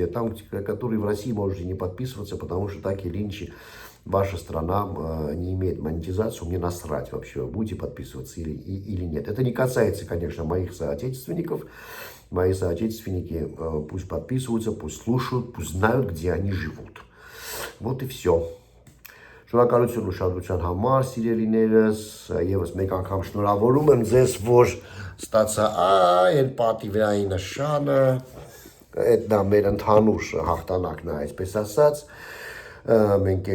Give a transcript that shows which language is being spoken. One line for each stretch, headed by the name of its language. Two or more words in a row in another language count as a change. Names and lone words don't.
Russian: Там, которые в России, можете не подписываться, потому что так или иначе ваша страна не имеет монетизацию, мне насрать вообще, будете подписываться или нет. Это не касается, конечно, моих соотечественников. Мои соотечественники пусть подписываются, пусть слушают, пусть знают, где они живут. Вот и все.
Armenian: Շնորհակալություն ուշադրության համար, սիրելիներս, եւս մեկ անգամ շնորհավորում եմ ձեզ, որ ստացա այն պատիվային նշանը, այդ դա մեր ընդհանուր հաղթանակն է, այսպես ասած, մենք